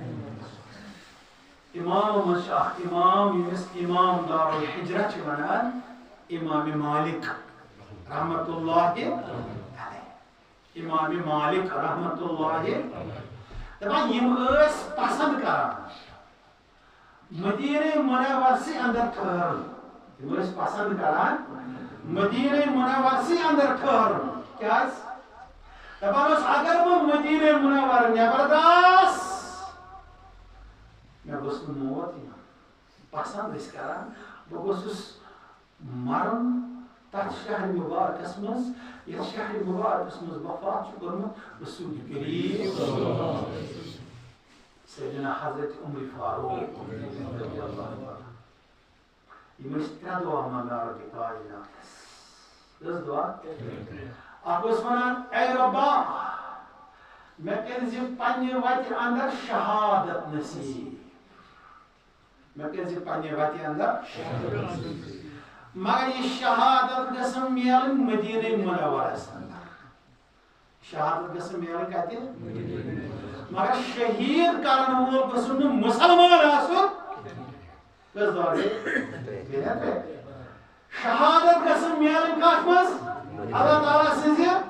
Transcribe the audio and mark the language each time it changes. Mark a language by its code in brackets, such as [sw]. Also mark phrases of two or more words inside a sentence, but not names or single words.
[ks] امامو منٛز چھُ اکھ امام ییٚمِس امام دارالحجرہ چھِ ونان امام مالک [ar] رحمتہ اللہ علیہ [ks] امام مالک رحمتہ اللہ دپان یِم ٲسۍ پسنٛد کران مدیٖنہٕ منورسٕے اندر ٹھہرُن یِم ٲسۍ پسنٛد کران مدیٖنہٕ منورسٕے اندر ٹھہرُن کیٛازِ دپان اوس اگر بہٕ مدیٖنہٕ منور نٮ۪بر دراس مےٚ گوٚژھ نہٕ موت یِوان پسنٛد ٲسۍ کران بہٕ گوٚژھُس مرُن تتھ شہرِ مبارکس منٛز یتھ شہرِ مبارکس منٛز وفات چھُ کوٚرمُت رسول کریم سیدنا حضرت عمر فاروق [ar] رضی اللہ عنہ [ks] یِم ٲسۍ ترٛےٚ دُعا منگان رۄبِ کایناتس کٔژ دُعا اکھ اوس ونان اے رۄبا مےٚ کٔرۍزِ پننہِ وتہِ اندر شہادت نصیٖب مےٚ کٔرۍزِ پننہِ وتہِ اندر مگر یہِ شہادت گژھن میلٕنۍ مدیٖنہٕ منورس اندر شہادت گژھن میلٕنۍ کتہِ مگر شہیٖد کرن وول گوٚژھ نہٕ مُسلمان آسُن کٔژ دۄہ گٔے شہادت گژھن میلٕنۍ کتھ منٛز اللہ تعالیٰ سٕنٛزِ